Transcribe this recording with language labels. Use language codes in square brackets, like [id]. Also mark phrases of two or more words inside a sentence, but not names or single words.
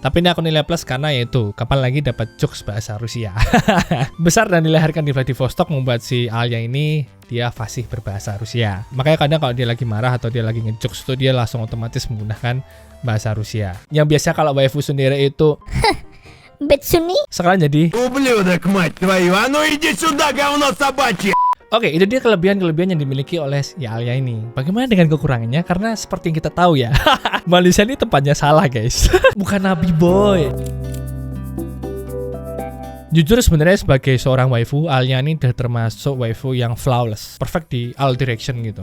[id] Tapi ini aku nilai plus karena yaitu kapan lagi dapat jokes bahasa Rusia. Besar dan dilahirkan di Vladivostok membuat si Alia ini dia fasih berbahasa Rusia. Makanya kadang kalau dia lagi marah atau dia lagi ngejokes itu dia langsung otomatis menggunakan bahasa Rusia. Yang biasa kalau waifu Sundere itu Betsuni sekarang jadi [ru] Ублюдок, мать твою, а ну иди сюда, говно собачье! [id] Oke, itu dia kelebihan-kelebihan yang dimiliki oleh si Alia ini. Bagaimana dengan kekurangannya? Karena seperti yang kita tahu ya, Malaysia ini tempatnya salah guys. Bukan nabi boy. Jujur sebenarnya sebagai seorang waifu, Alia ini udah termasuk waifu yang [en] flawless, perfect [id] di [en] all direction [id] gitu.